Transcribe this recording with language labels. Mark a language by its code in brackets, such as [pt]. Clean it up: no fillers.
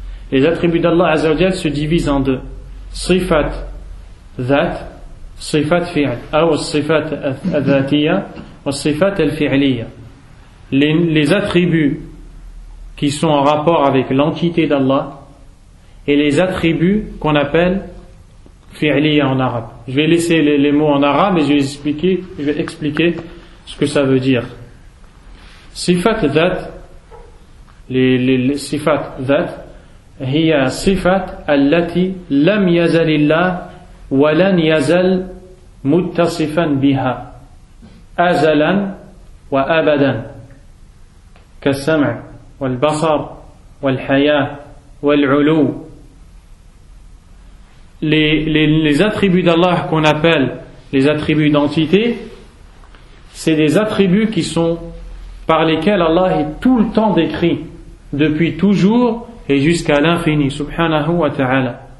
[fr] Les attributs d'Allah azza wa jal se divisent en deux. [ar] Sifat dhat, sifat fi'l, ou sifat dhatiyya, ou sifat al-fi'liyya. [fr] Les attributs qui sont en rapport avec l'entité d'Allah et les attributs qu'on appelle fi'liyya en arabe. Je vais laisser les mots en arabe et je vais expliquer ce que ça veut dire. [ar] Sifat dhat, [fr] les [ar] sifat dhat, هي صفة التي لم يزل الله ولن يزل متصفا بها أزلا وأبدا كالسمع والبصر والحياة والعلو. [fr] Les attributs d'Allah qu'on appelle les attributs d'entité, c'est des attributs qui sont par lesquels Allah est tout le temps décrit depuis toujours et jusqu'à l'infini, subhanahu wa ta'ala.